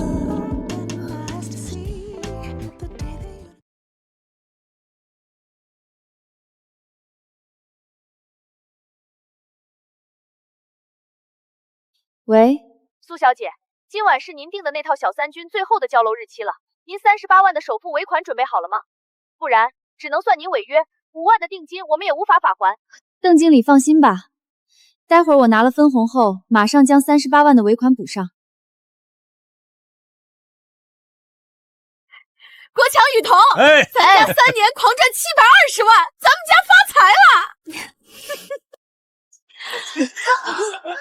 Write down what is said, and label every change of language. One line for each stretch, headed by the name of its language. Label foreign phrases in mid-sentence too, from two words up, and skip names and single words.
Chinese: 喂，蘇小姐，今晚是您訂的那套小三軍最後的交樓日期了。您38萬的首付尾款準備好了嗎？不然只能算您違約，5萬的定金我們也無法返還。鄧經理放心吧，待會兒我拿了分紅後，馬上將38萬的尾款補上。国強雨桐，咱家3年狂賺720萬，咱们家发财了！